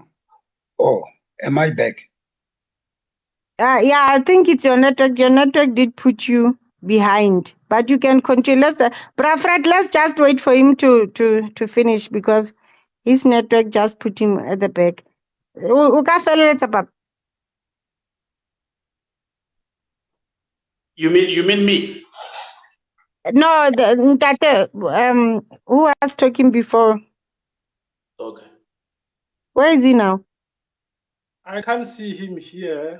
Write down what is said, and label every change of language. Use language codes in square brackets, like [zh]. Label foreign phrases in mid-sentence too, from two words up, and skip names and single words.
[en] Oh, am I back? Yeah, I think it's your network. Your network did put you behind, but you can continue. Brafred, let's just wait for him to finish because his network just put him at the back. [st] O ka feleletsa, papa? [en] You mean me? No, Ntate, who was talking before? Okay. Where is he now? I can't see him here.